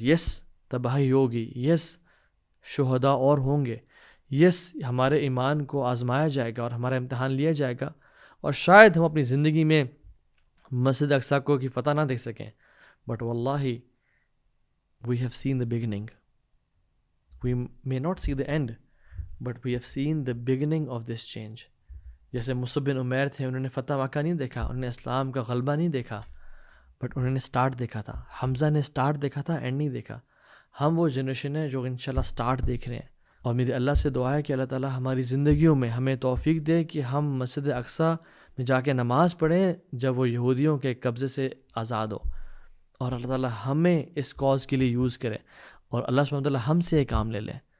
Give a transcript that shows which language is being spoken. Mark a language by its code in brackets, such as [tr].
[ur] یس تباہی ہوگی, یس شہداء اور ہوں گے, یس ہمارے ایمان کو آزمایا جائے گا اور ہمارا امتحان لیا جائے گا, اور شاید ہم اپنی زندگی میں مسجد اقصیٰ کو کی فتح نہ دیکھ سکیں, [en] But واللہ we have seen the beginning. We may not see the end but we have seen the beginning of this change. [ur] جیسے مصعب بن عمیر تھے, انہوں نے فتح مکہ نہیں دیکھا, انہوں نے اسلام کا غلبہ نہیں دیکھا, بٹ انہوں نے سٹارٹ دیکھا تھا. حمزہ نے سٹارٹ دیکھا تھا, اینڈ نہیں دیکھا. ہم وہ جنریشن ہے جو انشاءاللہ سٹارٹ دیکھ رہے ہیں, اور میری اللہ سے دعا ہے کہ اللہ تعالیٰ ہماری زندگیوں میں ہمیں توفیق دے کہ ہم مسجد اقصیٰ میں جا کے نماز پڑھیں جب وہ یہودیوں کے قبضے سے آزاد ہو, اور اللہ تعالیٰ ہمیں اس کاز کے لیے یوز کرے, اور اللہ سبحانہ وتعالیٰ ہم سے یہ کام لے لے.